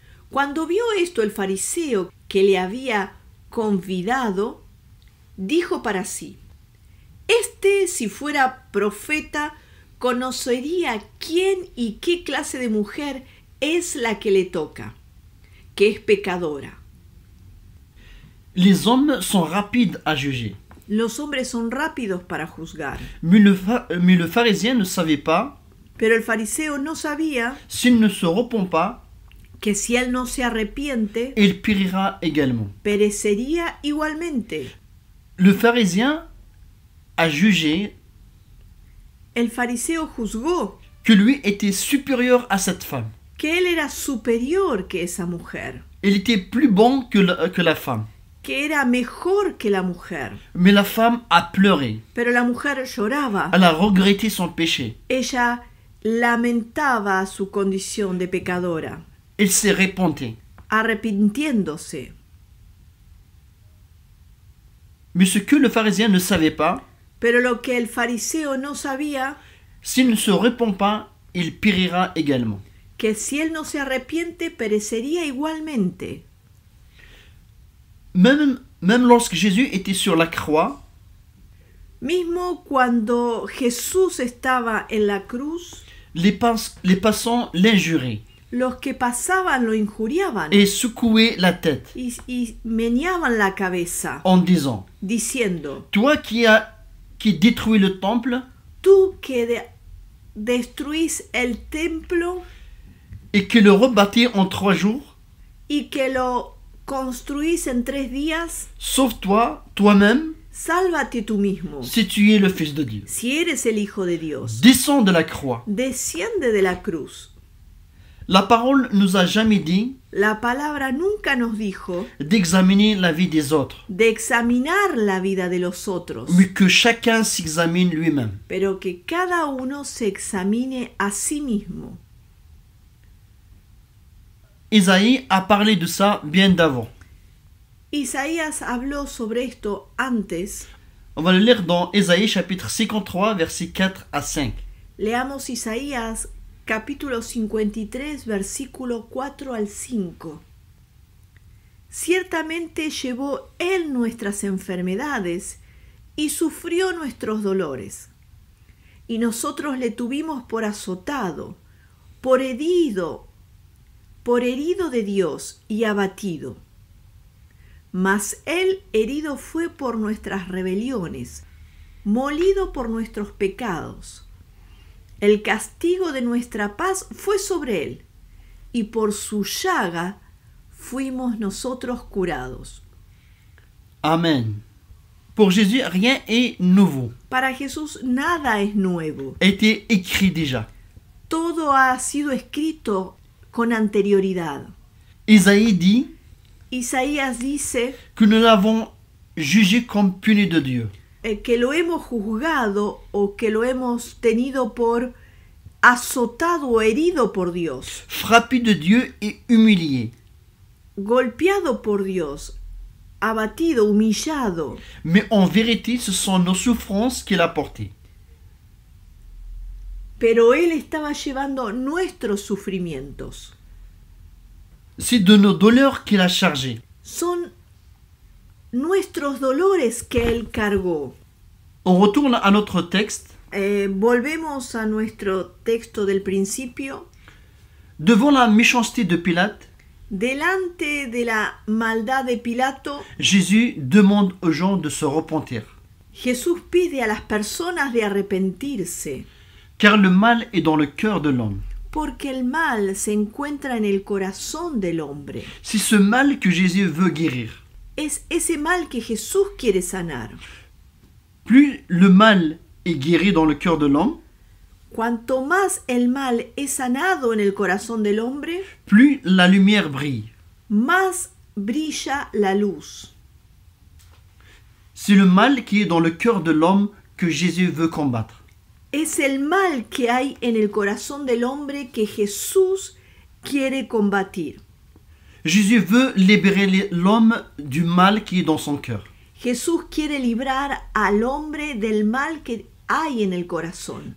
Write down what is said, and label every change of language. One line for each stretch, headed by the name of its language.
Spanish: Cuando vio esto el fariseo que le había convidado, dijo para sí, si fuera profeta, conocería quién y qué clase de mujer es la que le toca, que es pecadora.
French: Les hommes sont rapides à juger.
Spanish: Los hombres son rápidos para juzgar,
French: Mais le pharisien ne savait pas,
Spanish: pero el fariseo no sabía
French: s'il ne se repent pas,
Spanish: que si él no se arrepiente,
French: il périra également.
Spanish: perecería igualmente.
French: Le pharisien a jugé
Spanish: El fariseo juzgó
French: que lui était supérieur à cette femme.
Spanish: que él era superior que esa mujer,
French: Il était plus bon que la femme.
Spanish: que era mejor que la mujer.
French: Mais la femme a pleuré.
Spanish: Pero la mujer lloraba.
French: Elle a regretté son péché.
Spanish: Ella lamentaba su condición de pecadora,
French: Elle s'est repentue.
Spanish: arrepintiéndose.
French: Mais ce que le pharisien ne savait pas,
Spanish: Pero lo que el fariseo no sabía,
French: s'il ne se repent pas, il périra également.
Spanish: que si él no se arrepiente, perecería igualmente.
French: Même lorsque Jésus était sur la croix,
Spanish: Mismo cuando Jesús estaba en la cruz,
French: les passants l'injuraient
Spanish: los que pasaban lo injuriaban
French: et secouaient la tête
Spanish: y meneaban la cabeza,
French: en disant,
Spanish: diciendo,
French: toi qui détruis le temple
Spanish: tú que destruís el templo
French: et que le rebâtis en 3 jours,
Spanish: y que lo construís en 3 días,
French: sauve-toi toi-même
Spanish: sálvate tú mismo.
French: si tu es le Fils de Dieu.
Spanish: Si eres el Hijo de Dios,
French: Descends de la croix.
Spanish: desciende de la cruz.
French: La parole nous a jamais dit
Spanish: La palabra nunca nos dijo
French: d'examiner la vie des autres,
Spanish: de examinar la vida de los otros,
French: mais que chacun s'examine lui-même.
Spanish: pero que cada uno se examine a sí mismo.
French: Isaïe a parlé de ça bien d'avant.
Spanish: Isaías habló sobre esto antes.
French: On va le lire dans Ésaïe chapitre 53, versets 4 à 5.
Spanish: Leamos Isaías capítulo 53, versículo 4 al 5. Ciertamente llevó él nuestras enfermedades y sufrió nuestros dolores. Y nosotros le tuvimos por azotado, por herido de Dios y abatido. Mas él herido fue por nuestras rebeliones, molido por nuestros pecados. El castigo de nuestra paz fue sobre él, y por su llaga fuimos nosotros curados. Amen.
French: Pour Jésus, rien est nouveau.
Spanish: Para Jesús nada es nuevo.
French: A été écrit déjà.
Spanish: Todo ha sido escrito con anterioridad.
French: Isaïe dit
Spanish: Isaías dice
French: que nous l'avons jugé comme puni de Dieu.
Spanish: Que lo hemos juzgado o que lo hemos tenido por azotado o herido por Dios.
French: Frappé de Dieu et humilié.
Spanish: Golpeado por Dios, abatido, humillado.
French: Mais en vérité, ce sont nos souffrances qu'il a portées.
Spanish: Pero Él estaba llevando nuestros sufrimientos.
French: C'est de nos douleurs qu'il a chargé.
Spanish: Son nuestros dolores que Él cargó.
French: On retourne à notre texte.
Spanish: Volvemos a nuestro texto del principio.
French: Devant la méchanceté de Pilate,
Spanish: Delante de la maldad de Pilato,
French: Jésus demande aux gens de se repentir.
Spanish: Jesús pide a las personas de arrepentirse.
French: Car le mal est dans le cœur de l'homme.
Spanish: Porque el mal se encuentra en el corazón del hombre.
French: C'est ce mal que Jésus veut guérir.
Spanish: Es ese mal que Jesús quiere sanar.
French: Plus le mal est guéri dans le cœur de l'homme,
Spanish: Cuanto más el mal es sanado en el corazón del hombre,
French: plus la lumière brille.
Spanish: más brilla la luz.
French: C'est le mal qui est dans le cœur de l'homme que Jésus veut combattre.
Spanish: Es el mal que hay en el corazón del hombre que Jesús quiere combatir.
French: Jésus veut libérer l'homme du mal qui est dans son cœur.
Spanish: Jesús quiere librar al hombre del mal que hay en el corazón,